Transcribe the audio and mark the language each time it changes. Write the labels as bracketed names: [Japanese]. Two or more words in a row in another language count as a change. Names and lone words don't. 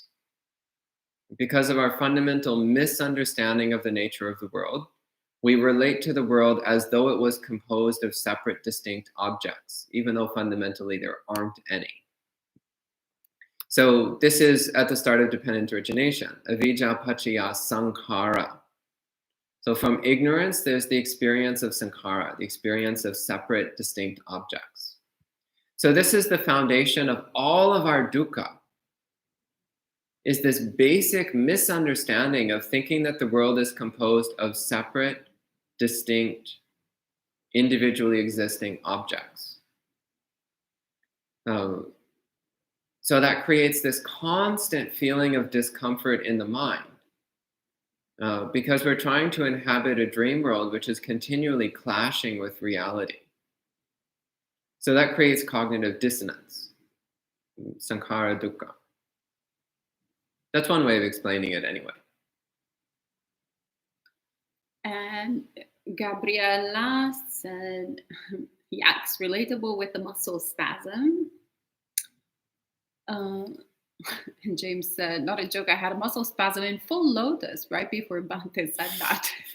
[English] Because of our fundamental misunderstanding of the nature of the world, we relate to the world as though it was composed of separate, distinct objects, even though fundamentally there aren't any. So this is at the start of dependent origination, [Pali] avijja paccaya sankhara. [English] So from ignorance, there's the experience of sankhara, the experience of separate, distinct objects. So this is the foundation of all of our dukkha, is this basic misunderstanding of thinking that the world is composed of separate, distinct, individually existing objects. So that creates this constant feeling of discomfort in the mind. Because we're trying to inhabit a dream world which is continually clashing with reality. So that creates cognitive dissonance, [Pali] sankhara dukkha. [English] That's one way of explaining it anyway. And Gabriella said, yeah, it's relatable with the muscle spasm. And James said, not a joke, I had a muscle spasm in full lotus right before Bhante said that.